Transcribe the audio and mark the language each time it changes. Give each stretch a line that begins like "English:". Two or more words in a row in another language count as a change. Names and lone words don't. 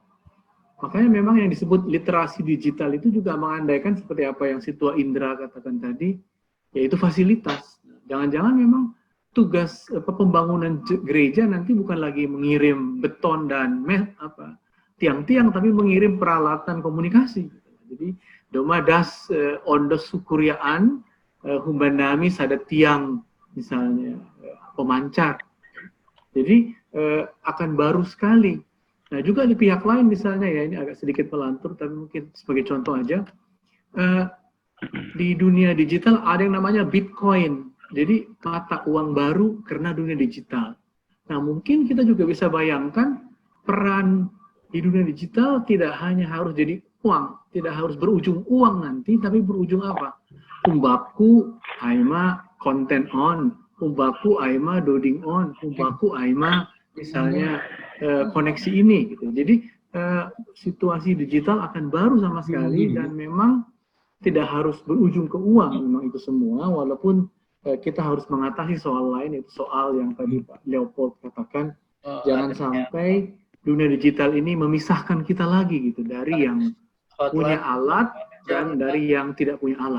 Indonesian: Makanya memang yang disebut literasi digital itu juga mengandaikan seperti apa yang Situa Indra katakan tadi, yaitu fasilitas. Jangan-jangan memang tugas pembangunan gereja nanti bukan lagi mengirim beton dan tiang-tiang, tapi mengirim peralatan komunikasi.
Batak Simalungun: Jadi domadas ondos sukuriaan humbanami
Indonesian: ada tiang misalnya pemancar. Jadi akan baru sekali. Nah juga di pihak lain misalnya ya, ini agak sedikit melantur tapi mungkin sebagai contoh aja, di dunia digital ada yang namanya Bitcoin. Jadi mata uang baru karena dunia digital. Nah mungkin kita juga bisa bayangkan peran di dunia digital tidak hanya harus jadi uang, tidak harus berujung uang nanti, tapi berujung apa?
Batak Simalungun: Umbaku aima konten on, umbaku aima doding on, umbaku aima misalnya
Indonesian: koneksi ini gitu. Jadi situasi digital akan baru sama sekali dan memang tidak harus berujung ke uang memang itu semua, walaupun kita harus mengatasi soal lain, itu soal yang tadi Pak Leopold katakan, jangan sampai dunia digital ini memisahkan kita lagi gitu dari yang punya alat dan dari yang tidak punya alat.